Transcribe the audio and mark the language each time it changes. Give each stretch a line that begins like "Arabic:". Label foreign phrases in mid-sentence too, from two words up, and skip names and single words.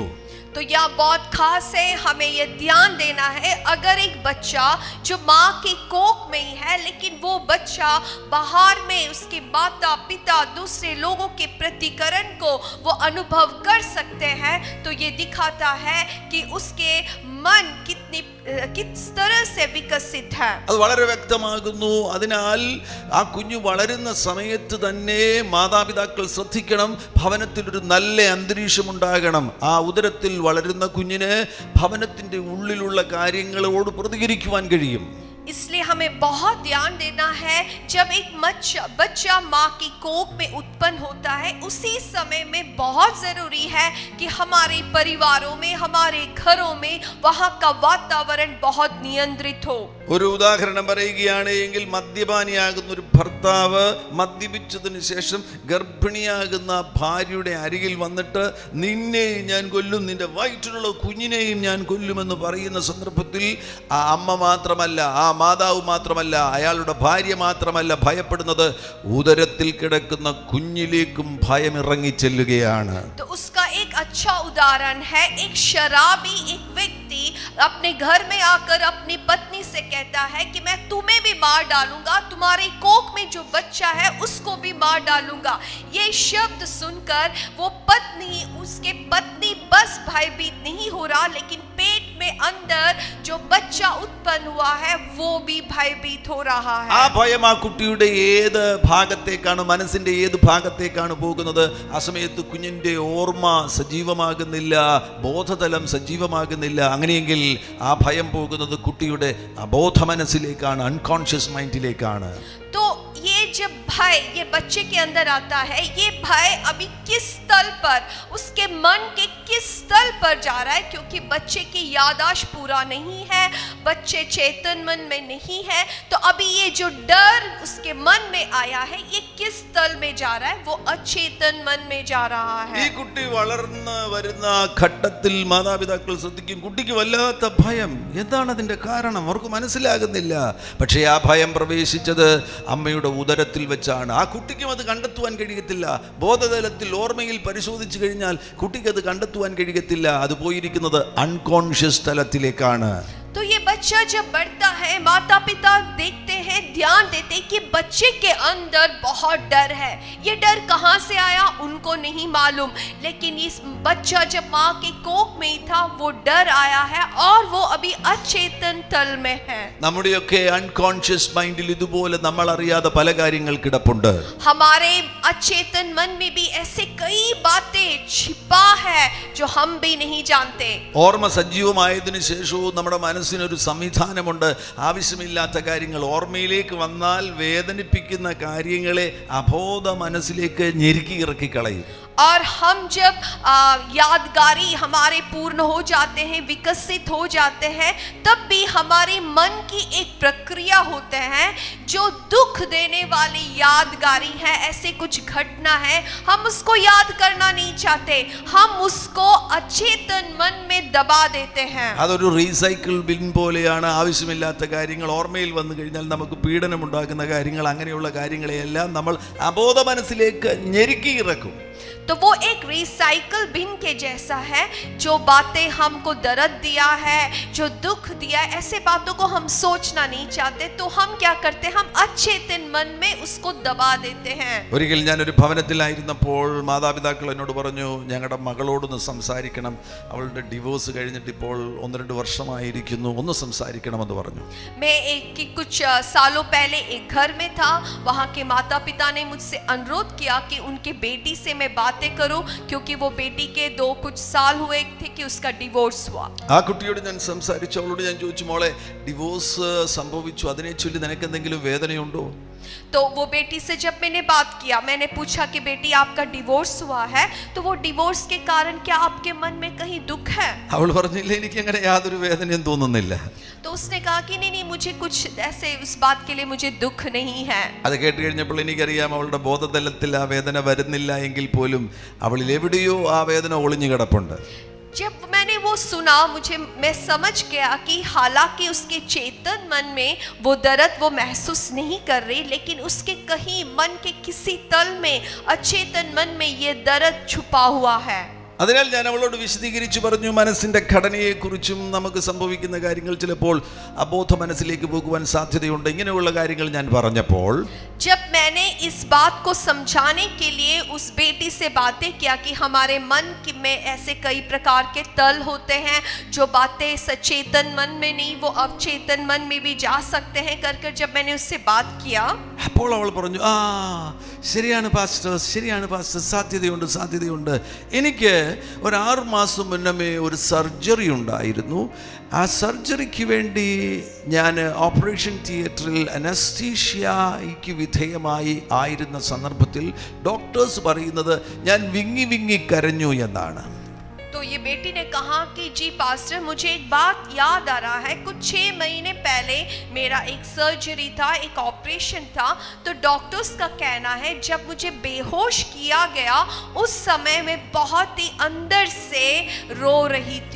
Hindi: तो यह बहुत खास है, हमें यह ध्यान देना है. अगर एक बच्चा जो माँ के कोख में ही है लेकिन वो बच्चा बाहर में उसके माता पिता दूसरे लोगों के प्रतिकरण को वो अनुभव कर सकते हैं, तो ये दिखाता है कि उसके मन किस तरह से विकसित है.
Malayalam: അത് വളരെ വ്യക്തമാകുന്നു. അതിനാൽ ആ കുഞ്ഞു വളരുന്ന സമയത്ത് തന്നെ മാതാപിതാക്കൾ ശ്രദ്ധിക്കണം, ഭവനത്തിൽ ഒരു നല്ല അന്തരീക്ഷം ഉണ്ടാകണം. ആ ഉദരത്തിൽ വളരുന്ന കുഞ്ഞിന് ഭവനത്തിന്റെ ഉള്ളിലുള്ള കാര്യങ്ങളോട് പ്രതികരിക്കുവാൻ കഴിയും.
Hindi: इसलिए हमें बहुत ध्यान देना है, जब एक बच्चा माँ की कोख में उत्पन्न होता है उसी समय में बहुत जरूरी है कि हमारे परिवारों में हमारे घरों में वहाँ का वातावरण बहुत नियंत्रित हो.
Malayalam: ഒരു ഉദാഹരണം പറയുകയാണ് എങ്കിൽ മദ്യപാനിയാകുന്ന ഒരു ഭർത്താവ് മദ്യപിച്ചതിന് ശേഷം ഗർഭിണിയാകുന്ന ഭാര്യയുടെ അരികിൽ വന്നിട്ട് നിന്നെയും ഞാൻ കൊല്ലും, നിന്റെ വയറ്റിലുള്ള കുഞ്ഞിനെയും ഞാൻ കൊല്ലുമെന്ന് പറയുന്ന സന്ദർഭത്തിൽ ആ അമ്മ മാത്രമല്ല, ആ മാതാവ് മാത്രമല്ല, അയാളുടെ ഭാര്യ മാത്രമല്ല ഭയപ്പെടുന്നത്, ഉദരത്തിൽ കിടക്കുന്ന കുഞ്ഞിലേക്കും ഭയം ഇറങ്ങിച്ചെല്ലുകയാണ്.
Hindi: तो उसका एक अच्छा उदाहरण है, एक शराबी एक व्यक्ति अपने घर में आकर अपनी पत्नी से कहता है कि मैं तुम्हें भी मार डालूंगा, तुम्हारे कोख में जो बच्चा है उसको भी मार डालूंगा. ये शब्द सुनकर वो उसके पत्नी बस भयभीत नहीं हो रहा, लेकिन पेट में अंदर जो बच्चा उत्पन्न हुआ है वो भी भयभीत हो रहा है.
Malayalam: ആ ഭയം ആ കുട്ടിയുടെ ഏത് ഭാഗത്തേക്കാണ്, മനസ്സിന്റെ ഏത് ഭാഗത്തേക്കാണ് പോകുന്നത്? ആ സമയത്ത് കുഞ്ഞിന്റെ ഓർമ്മ സജീവമാകുന്നില്ല, ബോധതലം സജീവമാകുന്നില്ല. അങ്ങനെയെങ്കിൽ ആ ഭയം പോകുന്നത് കുട്ടിയുടെ അബോധ മനസ്സിലേക്കാണ്,
English: unconscious mind-ലേക്കാണ്.
Hindi: तो ये जब भय ये बच्चे के अंदर आता है, ये भय अभी किस स्थल पर, उसके मन के किस स्थल पर जा रहा है, क्योंकि बच्चे की याददाश्त पूरा नहीं है, बच्चे चेतन मन में नहीं है, तो अभी ये जो डर उसके मन में आया है ये किस स्थल में जा रहा है, वो अचेतन मन में जा रहा है.
Malayalam: ഈ കുട്ടി വളർന്ന് വരുന്ന ഘട്ടത്തിൽ മാതാപിതാക്കൾ ശ്രദ്ധിക്കും, കുട്ടിക്ക് വല്ലാത്ത ഭയം. എന്താണ് അതിന്റെ കാരണം? അവർക്ക് മനസ്സിലാകുന്നില്ല. പക്ഷേ ആ ഭയം പ്രവേശിച്ചത് അമ്മയുടെ ഉദരത്തിൽ വെച്ചാണ്. ആ കുട്ടിക്കും അത് കണ്ടെത്തുവാൻ കഴിയത്തില്ല. ബോധതലത്തിൽ ഓർമ്മയിൽ പരിശോധിച്ചു കഴിഞ്ഞാൽ കുട്ടിക്ക് അത് കണ്ടെത്തുവാൻ കഴിയത്തില്ല. അത് പോയിരിക്കുന്നത് അൺകോൺഷ്യസ് തലത്തിലേക്കാണ്.
Hindi: तो ये बच्चा जब बढ़ता है, माता पिता देखते हैं, ध्यान देते हैं कि बच्चे के अंदर बहुत डर है. ये डर कहाँ से आया उनको नहीं मालूम, लेकिन इस बच्चा जब माँ के कोख में ही था वो डर आया है और वो अभी अचेतन तल में है.
Malayalam: നമ്മുടെയൊക്കെ
English: unconscious mind-ഇൽ
Malayalam: ഇതുപോലെ നമ്മൾ അറിയാതെ പല കാര്യങ്ങൾ കിടപ്പുണ്ട്.
Hindi: हमारे अचेतन मन में भी ऐसे कई बातें छिपा है जो हम भी नहीं जानते.
Malayalam: ഓർമ്മ സജീവമായതിനു ശേഷവും നമ്മുടെ മനസ്സിനൊരു സംവിധാനമുണ്ട്. ആവശ്യമില്ലാത്ത കാര്യങ്ങൾ ഓർമ്മയിലേക്ക് വന്നാൽ വേദനിപ്പിക്കുന്ന കാര്യങ്ങളെ അബോധ മനസ്സിലേക്ക് ഞെരുക്കി ഇറക്കി കളയും.
Hindi: और हम जब यादगारी हमारे पूर्ण हो जाते हैं, विकसित हो जाते हैं, तब भी हमारे मन की एक प्रक्रिया होते हैं जो दुख देने वाली यादगारी है. ऐसे कुछ घटना है, हम उसको याद करना नहीं चाहते, हम उसको अचेतन मन में दबा देते हैं.
Malayalam: അതൊരു
English: recycle bin
Malayalam: പോലെയാണ്. ആവശ്യമില്ലാത്ത കാര്യങ്ങൾ ഓർമ്മയിൽ വന്നു കഴിഞ്ഞാൽ നമുക്ക് പീഡനമുണ്ടാക്കുന്ന കാര്യങ്ങൾ, അങ്ങനെയുള്ള കാര്യങ്ങളെയെല്ലാം നമ്മൾ അബോധ മനസ്സിലേക്ക് ഞെരുക്കി ഇറക്കും.
Hindi: तो वो एक
English: recycle bin
Hindi: के जैसा है. जो बातें हमको दर्द दिया है, जो दुख दिया है, ऐसे बातों को हम सोचना नहीं चाहते, तो हम क्या करते हैं, हम अचेतन मन में उसको दबा देते हैं.
Malayalam: ഒരിക്കൽ ഞാനൊരു ഭവനത്തിലായിരുന്നപ്പോൾ മാതാപിതാക്കൾ എന്നോട് പറഞ്ഞു, ഞങ്ങളുടെ മകളോടൊന്ന് സംസാരിക്കണം, അവളുടെ ഡിവോഴ്സ് കഴിഞ്ഞിട്ട് ഇപ്പോൾ 1-2 വർഷമായിരിക്കുന്നു, ഒന്ന് സംസാരിക്കണമെന്ന് പറഞ്ഞു.
Hindi: मैं कुछ सालों पहले एक घर में था. वहाँ के माता पिता ने मुझसे अनुरोध किया कि उनके बेटी से मैं बातें करूं, क्योंकि वो बेटी के कुछ साल हुए थे कि उसका डिवोर्स हुआ.
Malayalam: ആ കുട്ടിയോട് ഞാൻ സംസാരിച്ചു. അവളോട് ഞാൻ ചോദിച്ചു, മോളെ ഡിവോഴ്സ് സംഭവിച്ചു, അതിനെ ചൊല്ലി നിനക്ക് എന്തെങ്കിലും വേദനയുണ്ടോ?
Hindi: तो वो बेटी से जब मैंने बात किया, मैंने पूछा कि बेटी आपका डिवोर्स हुआ है, तो वो डिवोर्स के कारण क्या आपके मन में कहीं दुख है?
Malayalam: അവൾ പറഞ്ഞില്ല, എനിക്ക് അങ്ങനെ യാതൊരു വേദനയും തോന്നുന്നില്ല.
Hindi: तो उसने कहा कि नहीं, मुझे कुछ ऐसे उस बात के लिए मुझे दुख नहीं है.
Malayalam: അത് കേട്ട് കഴിഞ്ഞപ്പോൾ എനിക്കറിയാം അവളുടെ ബോധതലത്തിൽ ആ വേദന വരുന്നില്ല എങ്കിൽ പോലും അവളിൽ എവിടെയോ ആ വേദന ഒളിഞ്ഞു കിടപ്പുണ്ട്.
Hindi: जब मैंने वो सुना, मैं समझ गया कि हालांकि उसके चेतन मन में वो दर्द वो महसूस नहीं कर रही, लेकिन उसके कहीं मन के किसी तल में, अचेतन मन में ये दर्द छुपा हुआ है.
Malayalam: അതിനാൽ ഞാൻ അവളോട് വിശദീകരിച്ചു പറഞ്ഞു, മനസ്സിന്റെ ഘടനയെക്കുറിച്ചും നമുക്ക് സംഭവിക്കുന്ന കാര്യങ്ങൾ ചിലപ്പോൾ അബോധ മനസ്സിലേക്ക് പോകുവാൻ സാധ്യതയുണ്ട്. ഇങ്ങനെയുള്ള കാര്യങ്ങൾ ഞാൻ പറഞ്ഞപ്പോൾ
Hindi: जब मैंने इस बात को समझाने के लिए उस बेटी से बातें किया कि हमारे मन में ऐसे कई प्रकार के तल होते हैं, जो बातें सचेतन मन में नहीं वो अवचेतन मन में भी जा सकते हैं, कर जब मैंने उससे बात किया,
Malayalam: അപ്പോൾ അവൾ പറഞ്ഞു, ആ ശരിയാണ് പാസ്റ്റർ, ശരിയാണ് പാസ്റ്റർ, സാധ്യതയുണ്ട്. എനിക്ക് ഒരു 6 മാസം മുന്നമേ ഒരു സർജറി ഉണ്ടായിരുന്നു. ആ സർജറിക്ക് വേണ്ടി ഞാൻ
English: operation theatre-ഇൽ
Malayalam: അനസ്തീഷ്യയ്ക്ക് വിധേയമായി ആയിരുന്ന സന്ദർഭത്തിൽ ഡോക്ടേഴ്സ് പറയുന്നത് ഞാൻ വിങ്ങി കരഞ്ഞു എന്നാണ്.
Hindi: तो ये बेटी ने कहा कि जी पास्टर, मुझे एक बात याद आ रहा है, कुछ 6 महीने पहले मेरा एक सर्जरी था, एक ऑपरेशन था. तो डॉक्टर्स का कहना है जब मुझे बेहोश किया गया, उस समय मैं बहुत ही अंदर से रो रही थी.